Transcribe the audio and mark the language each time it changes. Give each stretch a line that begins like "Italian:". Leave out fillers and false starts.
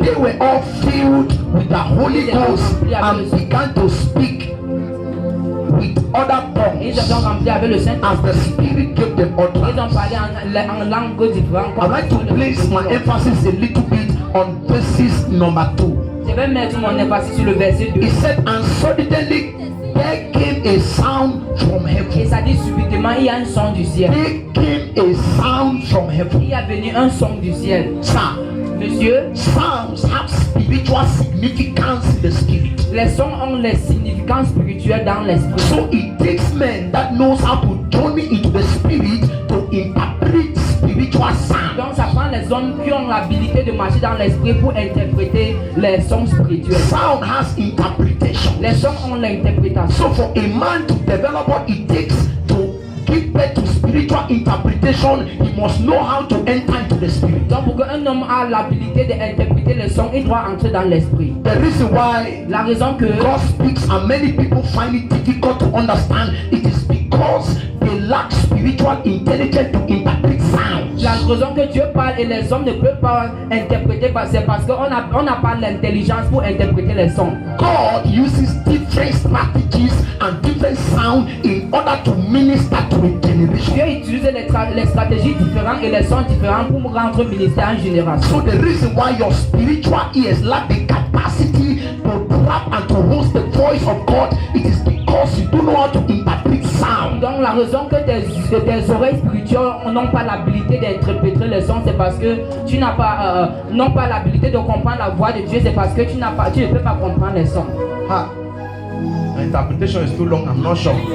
English: they were all filled with the Holy Ghost and began to speak with other
French: Ils
English: tongues
French: se sont remplis avec le Saint-Esprit.
English: as the Spirit gave them
French: Ils ont
English: utterance.
French: parlé en langue différente.
English: I'd like to place my emphasis a little bit on verses number 2.
French: Je vais mettre mon emphasis sur le verset 2.
English: He said, and suddenly there came a sound from
French: Et
English: heaven.
French: ça dit subitement, il y a un son du ciel.
English: There came a sound from heaven.
French: Il y a venu un son du ciel.
English: Sir,
French: Monsieur,
English: sounds have spiritual significance in the spirit.
French: les sons ont les significances spirituelles dans l'esprit.
English: So it takes men that knows how to journey into the spirit to interpret spiritual sound.
French: Donc ça prend les hommes qui ont l'habilité de marcher dans l'esprit pour interpréter les sons spirituels.
English: Sound has interpretation.
French: Les sons ont l'interprétation.
English: So for a man to develop what it takes to give birth to spiritual interpretation, he must know how to enter into the spirit.
French: Donc pour qu'un homme a l'habilité d'interpréter les sons, il doit entrer dans l'esprit.
English: The reason why
French: La raison que
English: God speaks and many people find it difficult to understand, it is because they lack spiritual intelligence to interpret sounds.
French: la raison que Dieu parle et les hommes ne peuvent pas interpréter, c'est parce qu'on n'a pas l'intelligence pour interpréter les sons.
English: God uses different strategies and different sound in order to minister to a generation.
French: Dieu utilise les stratégies différentes et les sons différents pour rendre ministère à une génération.
English: So the reason why your spiritual ears lack the capacity to grab and to host the voice of God, it is because you don't know how to interpret sound.
French: Donc la raison que tes oreilles spirituelles n'ont pas l'habilité d'interpréter les sons, c'est parce que tu n'as pas, n'ont pas l'habilité de comprendre la voix de Dieu, c'est parce que tu ne peux pas comprendre les sons.
English: Interpretation is too long, I'm not sure.